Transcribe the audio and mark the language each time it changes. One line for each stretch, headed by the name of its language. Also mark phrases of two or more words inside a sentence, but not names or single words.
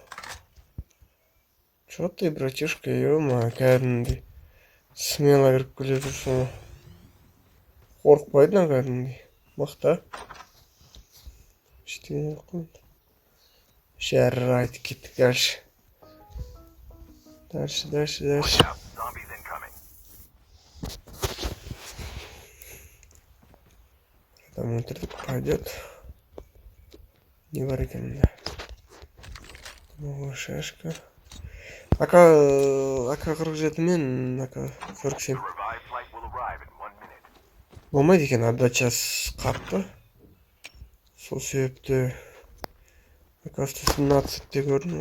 Russian: Чё ты, братишка, ё-ма, кәдімгідей.
Kazakh: Смело кіріп келе жүрсің. Қорықпайды кәдімгідей. Мақта. Ештеңе қойды. Жарайды, кеттік
Russian: дальше. Дальше. Там интернет пойдет.
Kazakh: Не бар екенмін.
Russian: Новая шашка.
Kazakh: АК-47 мен АК-47. Болмайды екен, отдачасы қатты. Сол себепті АК-117-те көрдім.